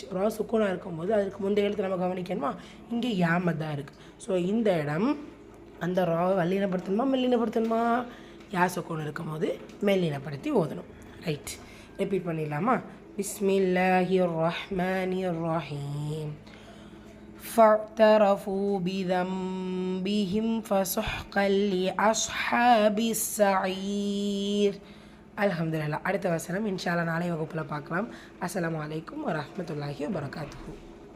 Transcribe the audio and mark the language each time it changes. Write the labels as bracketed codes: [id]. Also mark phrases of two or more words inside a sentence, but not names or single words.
[ta] ரா சுக்கூனாக இருக்கும்போது அதுக்கு முந்தைய எழுத்து நம்ம கவனிக்கணுமா, இங்கே யாமத்தான் இருக்குது. ஸோ இந்த இடம் அந்த ராவை வல்லினப்படுத்தணுமா மெல்லினப்படுத்தணுமா, யா சுக்கூன் இருக்கும்போது மெல்லினப்படுத்தி ஓதணும். ரைட், ரிப்பீட் பண்ணிடலாமா? [ar] بسم الله الرحمن الرحيم. فاعترفوا بذنبهم فسحقا لأصحاب السعير. [ta] அல்ஹம்துலில்லாஹ். அடுத்த வசனம் [ar] إن شاء الله [ta] நாளை வகுப்பில் பார்க்கலாம். [ar] السلام عليكم ورحمة الله وبركاته.